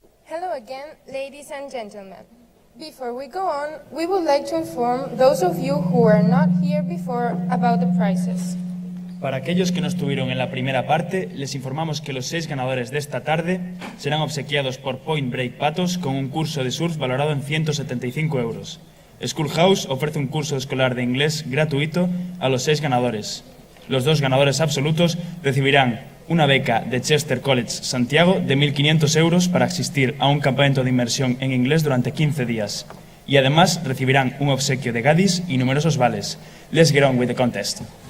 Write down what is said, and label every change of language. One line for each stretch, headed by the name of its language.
English: Hello again, ladies and gentlemen. Before we go on, we would like to inform those of you who were not here before about the prizes.
Spanish: Para aquellos que no estuvieron en la primera parte, les informamos que los 6 ganadores de esta tarde serán obsequiados por Point Break Patos con un curso de surf valorado en 175 euros. Schoolhouse ofrece un curso escolar de inglés gratuito a los 6 ganadores. Los 2 ganadores absolutos recibirán una beca de Chester College Santiago de 1.500 euros para asistir a un campamento de inmersión en inglés durante 15 días. Y además recibirán un obsequio de Gadis y numerosos vales.
English: Let's get on with the contest.